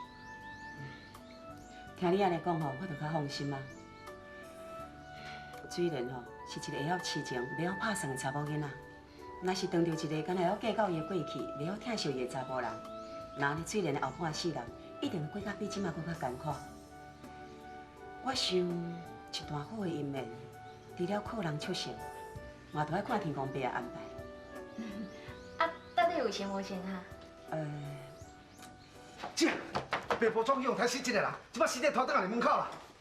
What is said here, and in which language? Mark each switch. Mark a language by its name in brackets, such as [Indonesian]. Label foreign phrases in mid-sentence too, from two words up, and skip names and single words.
[Min Nan Chinese] 听你安尼讲吼，我就较放心啊。水莲吼是一个会晓痴情、袂晓拍算的查某囡仔。若是当着一个敢会晓计较伊的过去、袂晓疼惜伊的查甫人，那安尼水莲的后半世人一定会过甲比即马搁较艰苦。我想一段好的姻缘，除了靠人促成，嘛都要看天公伯的安排。到底有成无成哈？姐，白婆庄用台死这个人，即摆死在拖倒来门口啦。